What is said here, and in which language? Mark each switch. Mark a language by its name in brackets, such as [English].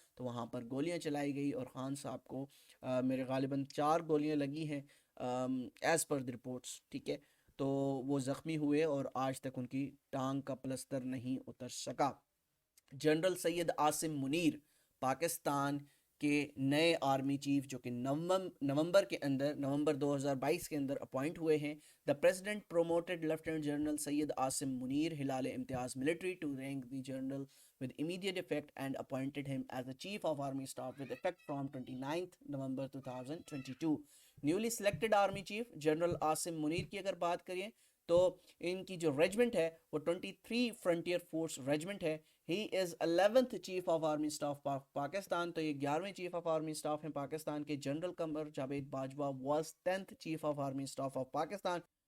[Urdu] تو وہاں پر گولیاں چلائی گئی اور خان صاحب کو میرے غالباً 4 گولیاں لگی ہیں [English] As per the reports. [Urdu] ٹھیک ہے. تو وہ زخمی ہوئے اور آج تک ان کی ٹانگ کا پلستر نہیں اتر سکا. جنرل سید عاصم منیر پاکستان کے نئے آرمی چیف جو کہ نومبر 2022 کے اندر اپوائنٹ ہوئے ہیں. [English] The president promoted lieutenant general Syed Asim Munir Hilal Imtiaz military to rank the general with immediate effect and appointed him as the chief of army staff with effect from 29th November 2022. [Urdu] Newly selected army chief general Asim Munir کی اگر بات کریں تو ان کی جو regiment ہے وہ 23 frontier force regiment ہے. [English] He is 11th chief of army staff Pakistan. [Urdu] تو یہ 11ویں چیف آف آرمی اسٹاف ہیں پاکستان کے. General Qamar Javed Bajwa [English] Was 10th chief of army staff of Pakistan.